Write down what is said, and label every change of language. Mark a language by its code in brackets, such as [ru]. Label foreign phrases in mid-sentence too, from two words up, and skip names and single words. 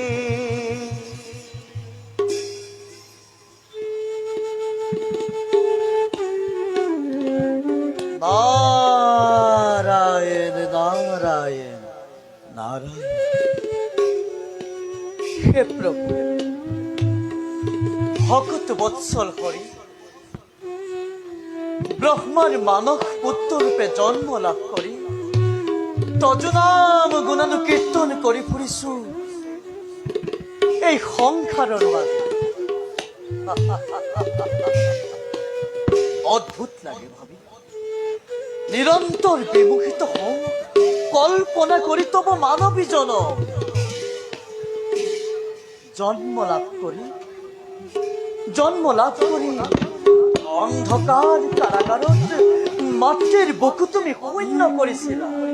[as] নারায়ণ নারায়ণ নারায়ণ। হে প্রভু, ভকত বৎসল হরি ব্রহ্মার মানস পুত্র রূপে জন্ম লাভ কৰি তজনাম গুণানুকীৰ্তন কৰি ফুৰিছো এই সংসাৰৰ মাজত। অদ্ভুত লাগে ভাবি, নিৰন্তৰ বিমুখিত হওঁ কল্পনা কৰি তব মানৱী জনম জন্ম লাভ কৰি অন্ধকাৰ কাৰাগাৰত মাতৃৰ বুকু তুমি শূন্য কৰিছিলা।